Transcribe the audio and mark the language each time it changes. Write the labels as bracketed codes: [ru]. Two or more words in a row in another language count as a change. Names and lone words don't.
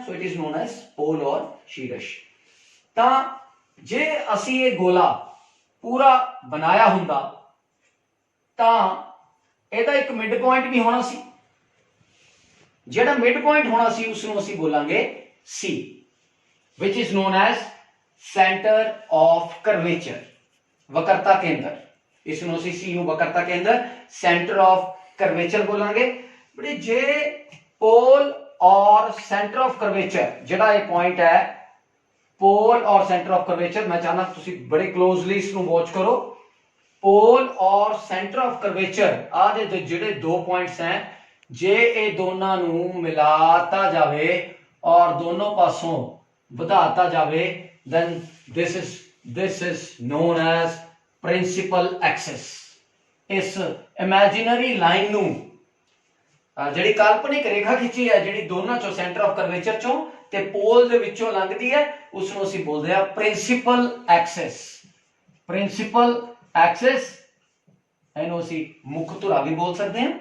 [en] so it is known as pole ਔਰ ਸ਼ੀਰਸ਼। [pa] ਤਾਂ ਜੇ ਅਸੀਂ ਇਹ ਗੋਲਾ ਪੂਰਾ ਬਣਾਇਆ ਹੁੰਦਾ ਤਾਂ ਇਹਦਾ ਇੱਕ [en] mid point [pa] ਵੀ ਹੋਣਾ ਸੀ। ਜਿਹੜਾ [en] mid point [pa] ਹੋਣਾ ਸੀ ਉਸ ਨੂੰ ਅਸੀਂ ਬੋਲਾਂਗੇ C, [en] which is known as center of curvature, [pa] ਵਕਰਤਾ ਕੇਂਦਰ। ਇਸ ਨੂੰ ਅਸੀਂ C ਨੂੰ ਵਕਰਤਾ ਕੇਂਦਰ, [en] center of curvature ਬੋਲਾਂਗੇ। [pa] ਬੜੇ ਜੇ ਪੋਲ ਔਰ [en] center of curvature [pa] ਜਿਹੜਾ ਇਹ ਪੁਆਇੰਟ ਹੈ, ਪੋਲ ਔਰ [en] center of curvature, [pa] ਮੈਂ ਚਾਹਨਾ ਤੁਸੀਂ ਬੜੇ ਕਲੋਜ਼ਲੀ ਇਸ ਨੂੰ ਵਾਚ ਕਰੋ। ਪੋਲ ਔਰ [en] center of curvature [pa] ਆ ਦੇ ਜਿਹੜੇ ਦੋ ਪੁਆਇੰਟਸ ਹੈ, ਜੇ ਇਹ ਦੋਨਾਂ ਨੂੰ ਮਿਲਾਤਾ ਜਾਵੇ ਔਰ ਦੋਨੋਂ ਪਾਸੋਂ ਵਧਾਤਾ ਜਾਵੇ, [en] then this is known as principal axis। [pa] ਇਸ [en] imaginary line [pa] ਨੂੰ, ਜਿਹੜੀ ਕਾਲਪਨਿਕ ਰੇਖਾ ਖਿੱਚੀ ਹੈ ਜਿਹੜੀ ਦੋਨਾਂ ਚੋਂ [en] center of curvature [pa] ਚੋਂ ਤੇ ਪੋਲ ਦੇ ਵਿੱਚੋਂ ਲੰਘਦੀ ਹੈ, ਉਸ ਨੂੰ ਅਸੀਂ ਬੋਲਦੇ ਆ [en] principal axis. principal axis, [pa] ਇਹਨੂੰ ਅਸੀਂ ਮੁੱਖ ਧੁਰਾ ਵੀ ਬੋਲ ਸਕਦੇ ਹਾਂ।